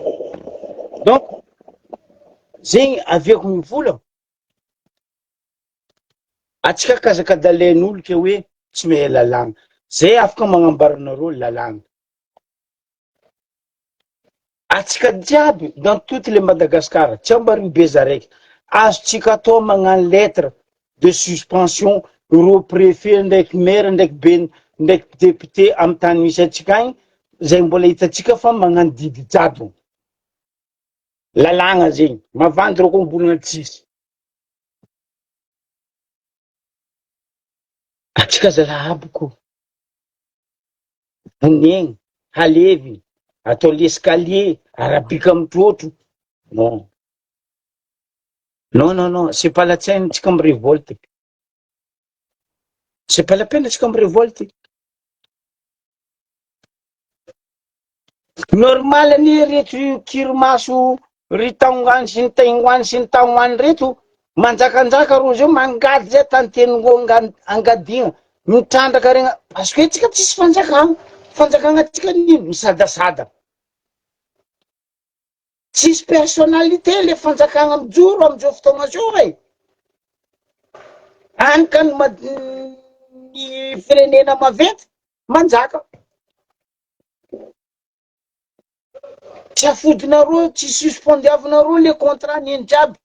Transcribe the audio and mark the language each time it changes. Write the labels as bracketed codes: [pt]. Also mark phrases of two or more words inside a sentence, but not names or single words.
[mg] Donc zegny aviako mivola atsika kazakadalen'olo ke hoe tsy mehe lalàna zay afaka magnambaranareo lalàna. Atsika jiaby [fr] dans toutes les [mg] Madagascar tsy ambaribe zaraiky azotsika atao magnano [fr] lettre de suspension [mg] ro préfet ndraiky maire ndraiky be ndraiky député amy tany misy atsika agny zay mbola hitatsika fa magnano didy jadona lalàna zegny mavandy reo koa mbolina tsisy. Atsika zalahy ko vonegny halevy atao l'escalier arabika amy trotro [fr] non non non non c'est pas la peine [mg] tsika amy révolte, [fr] c'est pas la peine [mg] tsika amy révolte. Normal ani reto kirimaso ry taongany sy ny taingoany sy ny taognany reto manjakanjaka rozy io mangady zay tantengo angadina mitrandraka regny [fr] parce que [mg] tsika tsisy fanjakagna tsika nino misadasada tsisy personnalité le fanjakagna mijoro amizao fotoagna zao e anika ny firenena maventy manjaka tsy afodinareo tsy suspendiavinareo le contrat niny jiaby.